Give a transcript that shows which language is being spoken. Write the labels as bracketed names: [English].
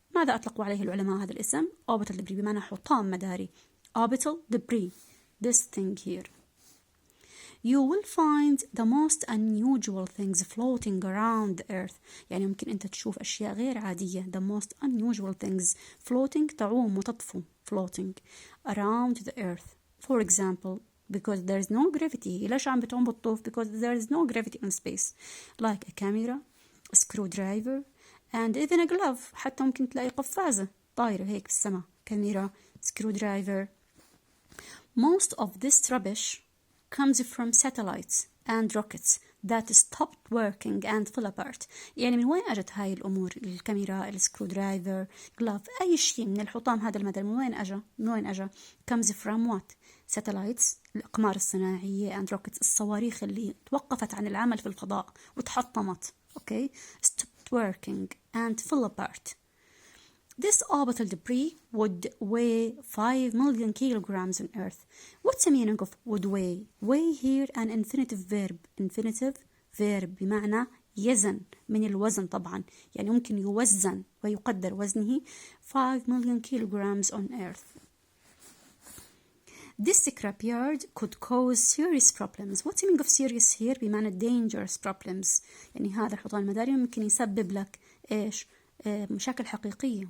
[Arabic] ماذا أطلقوا عليه العلماء هذا الاسم؟ [English] Orbital debris [Arabic] بمعنى حطام مداري. [English] Orbital debris. This thing here. You will find the most unusual things floating around the earth. [Arabic] يعني ممكن أنت تشوف أشياء غير عادية. [English] The most unusual things floating, [Arabic] تعوم وتطفو, [English] floating around the earth. For example, because there is no gravity. [Arabic] ليش عم بتعوم بتطوف? [English] Because there is no gravity in space. Like a camera, a screwdriver, and even a glove. [Arabic] حتى ممكن تلاقي قفازة طايرة هيك في السماء. [English] Camera, screwdriver. Most of this rubbish comes from satellites and rockets. that stopped working and fell apart. [Arabic] يعني من وين أجت هاي الأمور؟ الكاميرا، السكرو درايفر، جلاف، أي شيء من الحطام هذا المدري من وين أجا؟ من وين أجا؟ [English] comes from what? [Arabic] satellites، الأقمار الصناعية and rockets، الصواريخ اللي توقفت عن العمل في الفضاء وتحطمت. [English] Okay, stopped working and fell apart. This orbital debris would weigh 5 million kilograms on Earth. What's the meaning of would weigh? Weigh here an infinitive verb. Infinitive verb [Arabic] بمعنى يزن، من الوزن طبعا، يعني ممكن يوزن ويقدر وزنه [English] 5 million kilograms on Earth. This scrapyard could cause serious problems. What's the meaning of serious here؟ بمعنى dangerous problems. [Arabic] يعني هذا الحطام المداري ممكن يسبب لك إيش؟ مشاكل حقيقية.